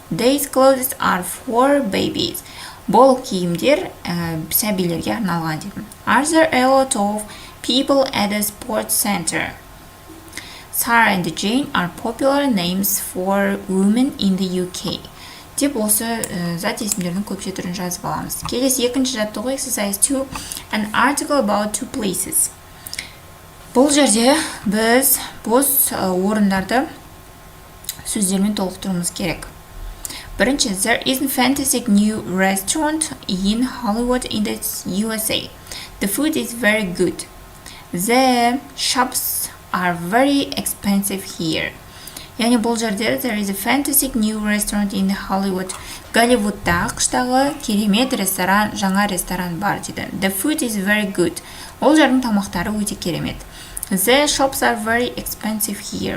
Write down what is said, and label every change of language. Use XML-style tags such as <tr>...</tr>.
<en>These clothes are for babies.</en> <kk>Бұл киімдер сәбилерге арналған дейді.</kk> <en>Are there a lot of people at the sports center? Sarah and Jane are popular names for women in the UK.</en> <kk>Деп осы зат есімдердің көпше түрін жазып аламыз. Келесі екінші жаттығу</kk> <en>exercise 2, an article about two places.</en> <kk>Бұл жерде біз бос орындарды сөздермен толықтыруымыз керек.</kk> <en>Бірінші, there is a fantastic new restaurant in Hollywood in the USA. The food is very good. The shops are very expensive here.</en> <kk>Яғни бұл жерде</kk> <en>there is a fantastic new restaurant in Hollywood.</en> <kk>Голливудта, ақштағы керемет ресторан, жаңа ресторан бар дейді.</kk> <en>The food is very good.</en> <kk>Ол жердің тамақтары өте керемет.</kk> <en>The shops are very expensive here.</en>